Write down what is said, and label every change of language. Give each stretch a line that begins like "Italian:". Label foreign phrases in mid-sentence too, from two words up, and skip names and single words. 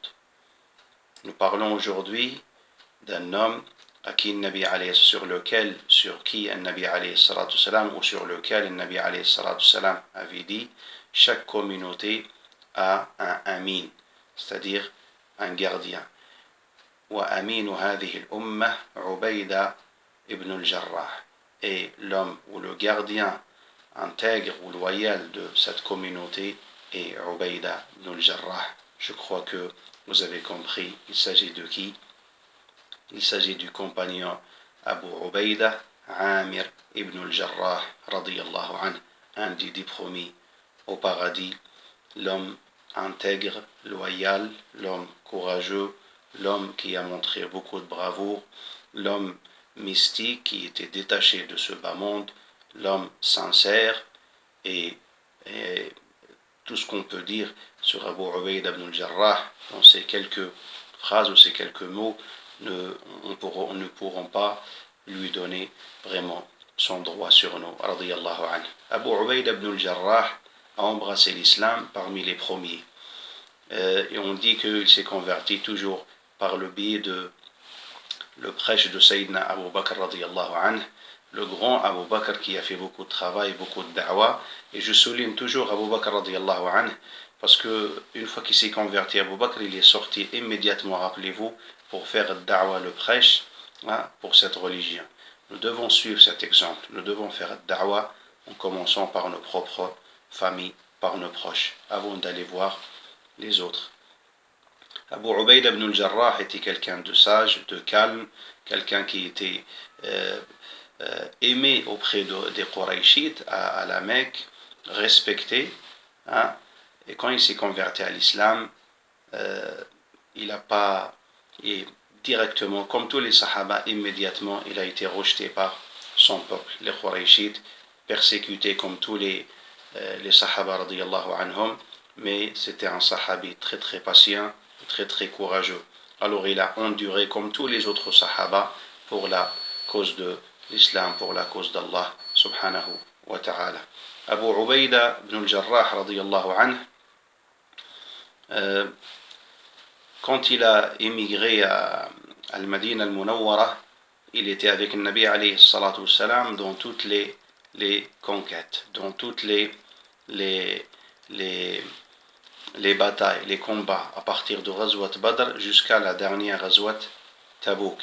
French: Nous parlons aujourd'hui d'un homme sur qui un Nabi ou sur lequel un Nabi avait dit: chaque communauté a un amin, c'est-à-dire un gardien.
Arabic: وأمين هذه الأمة عبيدة ibn al-Jarrah.
French: Et l'homme ou le gardien intègre ou loyal de cette communauté est Ubayda ibn al-Jarrah. Je crois que vous avez compris, il s'agit de qui? Il s'agit du compagnon Abu Ubayda, Amir ibn al-Jarrah,
Arabic: رضي الله عنه,
French: un des 10 promis au paradis, l'homme intègre, loyal, l'homme courageux, l'homme qui a montré beaucoup de bravoure, l'homme mystique qui était détaché de ce bas monde, l'homme sincère, et tout ce qu'on peut dire sur Abu Ubayda ibn al-Jarrah dans ces quelques phrases ou ces quelques mots ne pourront pas lui donner vraiment son droit sur nous,
Arabic: رضي الله عنه.
French: Abu Ubayda ibn al-Jarrah a embrassé l'islam parmi les premiers, et on dit qu'il s'est converti toujours par le biais de le prêche de Sayyidina Abu Bakr
Arabic: رضي الله عنه,
French: le grand Abu Bakr qui a fait beaucoup de travail, beaucoup de da'wah. Et je souligne toujours Abu Bakr
Arabic: رضي الله عنه
French: parce que une fois qu'il s'est converti, Abu Bakr, il est sorti immédiatement, rappelez-vous, pour faire da'wah, le prêche, pour cette religion. Nous devons suivre cet exemple. Nous devons faire da'wah en commençant par nos propres familles, par nos proches, avant d'aller voir les autres. Abu Ubayda ibn al-Jarrah était quelqu'un de sage, de calme, quelqu'un qui était aimé auprès des Qurayshites à la Mecque, respecté. Et quand il s'est converti à l'islam, il n'a pas, et directement, comme tous les Sahaba, immédiatement, il a été rejeté par son peuple, les Qurayshites, persécuté comme tous les Sahaba
Arabic: رضي الله عنهم,
French: mais c'était un Sahabi très très patient, très très courageux. Alors il a enduré comme tous les autres Sahaba pour la cause de l'islam, pour la cause d'Allah
Arabic: سبحانه وتعالى. أبو عبيدة بن الجراح رضي الله عنه,
French: quand il a émigré à Al-Madina al-Munawwara, il était avec le Nabi
Arabic: عليه الصلاة والسلام
French: dans toutes les conquêtes, dans toutes les batailles, les combats, à partir de Ghazwat Badr jusqu'à la dernière Ghazwat Tabouk.